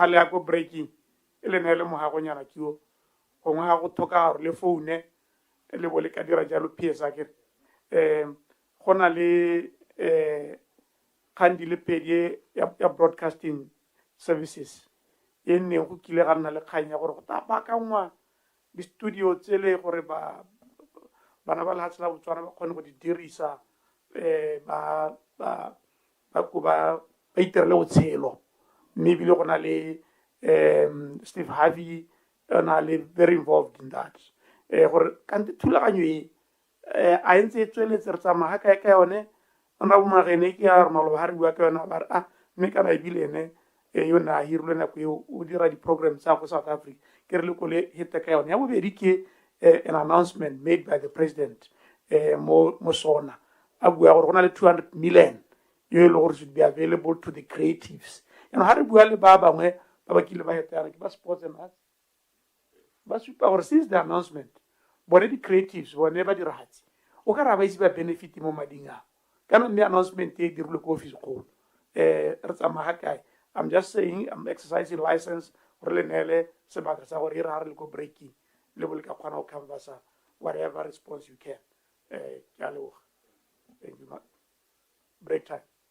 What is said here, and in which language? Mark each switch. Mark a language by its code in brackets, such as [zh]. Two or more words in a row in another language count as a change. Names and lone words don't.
[tn] hale ya ko breaking e le neele mogagonyana keo gongwe ga go thoka gore le foune le bo le ka dira jalo ps a kere go na le kgang di le pedi ya [en] broadcasting services [tn] e nneng go kile ga nna le kgang ya gore go tapakangwa di-studio tsele gore bana ba lehatshe la Botswana ba kgone go di dirisa ba itirele botshelo mme ebile go na le Steve Harvey na le [en] very involved in that [tn] gore kante thulaganyo e a entse e tsweletse re tsamaya kae ka yone ona bomagene ke ya re maloba ha re bua ka yona ba re mme kana ebile ene yo na hirilwe nako eo o dira di-program tsa go South Africa ke re le ko le hete ka yone ya bobedi ke [en] an announcement made by the president [tn] mo sona a bua gore go na le 200 million yo e le gore [en] should be available to the creatives [tn] ha re bua le ba bangwe ba ba kile ba hetana ke ba [en] sports and arts [tn] ba supa gore [en] since the announcement [tn] bone di-creatives bone ba diragatsi o ka re ba ise ba benefit mo mading ao kana mme announcement e dirilwe ko office kgolo re tsamaya kae [en] I'm just saying I'm exercising license [tn] gore le neele sebaka sa gore e re ha re le ko breaking le bo le ka kgona go canvasa [en] whatever response you can [tn] ke a leboga [en] thank you break time